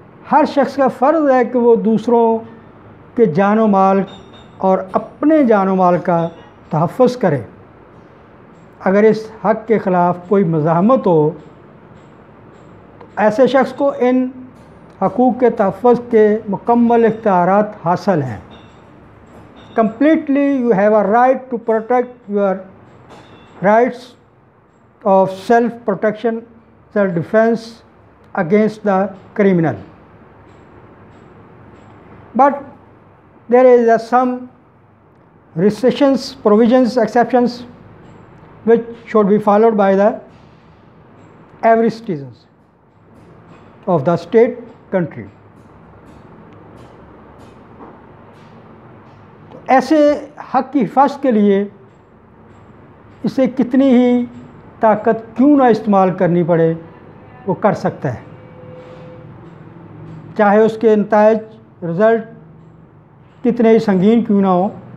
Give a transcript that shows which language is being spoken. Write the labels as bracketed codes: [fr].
[hi] हर शख्स का फ़र्ज़ है कि वो दूसरों के जानो माल और अपने जानो माल का तहफ़्फ़ुज़ करे। अगर इस हक़ के ख़िलाफ़ कोई मज़ाहमत हो तो ऐसे शख्स को इन हकूक़ के तहफ़्फ़ुज़ के मुकम्मल इख्तियारात हासिल हैं। [en] Completely you have a right to protect your rights of self-protection, self-defense against the criminal. But there is some restrictions, provisions, exceptions which should be followed by the every citizens of the state, country. [hi] ऐसे हक़ की हिफाज़त के लिए इसे कितनी ही ताकत क्यों ना इस्तेमाल करनी पड़े, वो कर सकता है, चाहे उसके नताइज रिज़ल्ट कितने ही संगीन क्यों ना हो।